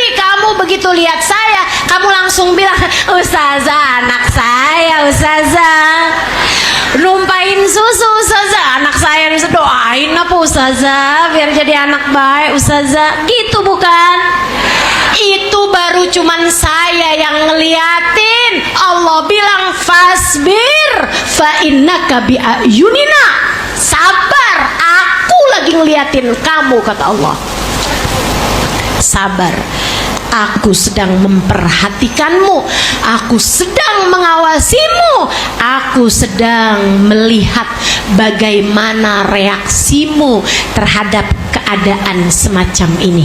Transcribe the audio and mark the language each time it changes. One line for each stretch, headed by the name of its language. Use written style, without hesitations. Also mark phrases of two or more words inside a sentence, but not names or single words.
Indonesian: Kamu begitu lihat saya, kamu langsung bilang, Ustazah, anak saya Ustazah numpahin susu Ustazah, anak saya nih, doain apa Ustazah biar jadi anak baik Ustazah. Gitu bukan? Itu baru cuman saya yang ngeliatin. Allah bilang
Arabic: فاصبر فإنك بأعيننا.
Indonesian: Sabar, aku lagi ngeliatin kamu kata Allah. Sabar, aku sedang memperhatikanmu, aku sedang mengawasimu, aku sedang melihat bagaimana reaksimu terhadap keadaan semacam ini.